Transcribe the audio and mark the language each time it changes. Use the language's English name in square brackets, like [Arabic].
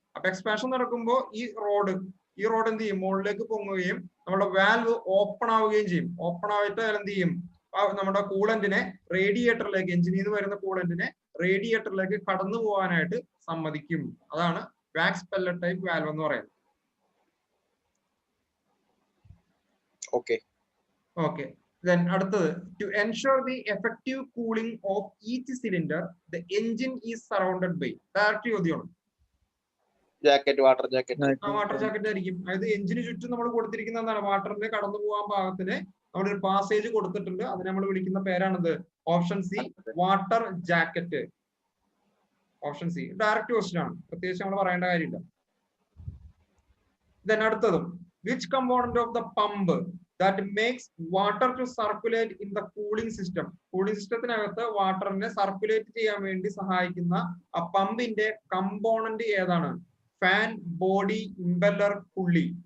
[Malayalam] അപ്പൊ എക്സ്പാൻഷൻ നടക്കുമ്പോൾ ഈ റോഡ് എന്ത് ചെയ്യും, മുകളിലേക്ക് പൊങ്ങുകയും നമ്മുടെ വാൽവ് ഓപ്പൺ ആവുകയും ചെയ്യും. ഓപ്പൺ ആയിട്ട് അതിൽ എന്ത് ചെയ്യും, നമ്മുടെ കൂളന്റിനെ റേഡിയേറ്ററിലേക്ക്, എഞ്ചിനിൽ നിന്ന് വരുന്ന കൂളന്റിനെ റേഡിയേറ്ററിലേക്ക് കടന്നു പോകാനായിട്ട് സമ്മതിക്കും. അതാണ് വാക്സ് പെല്ലറ്റ് ടൈപ്പ് വാൽവ് എന്ന് പറയുന്നത്. [English] Okay, then അടുത്തത്, to ensure the effective cooling of each cylinder the engine is surrounded by. [Malayalam] Direct ചോദ്യമാണ്. വാട്ടർ ജാക്കറ്റ് ആയിരിക്കും. അതായത് എഞ്ചിന് ചുറ്റും നമ്മൾ കൊടുത്തിരിക്കുന്ന എന്താണ്, വാട്ടറിന്റെ കടന്നു പോകാൻ പാകത്തിന് നമ്മുടെ ഒരു പാസേജ് കൊടുത്തിട്ടുണ്ട്. അതിനെ നമ്മൾ വിളിക്കുന്ന പേരാണിത്, option C, water jacket. Option C direct question ആണ്, പ്രത്യേകിച്ച് നമ്മൾ പറയേണ്ട കാര്യമില്ല. [English] then അടുത്തതും, which component of the pump that makes water to circulate in the cooling system. [Malayalam] Cooling സിസ്റ്റത്തിനകത്ത് വാട്ടറിനെ circulate ചെയ്യാൻ വേണ്ടി സഹായിക്കുന്ന ആ പമ്പിന്റെ കമ്പോണന്റ് ഏതാണ്? ഫാൻ, ബോഡി, ഇംപെല്ലർ, പുള്ളി.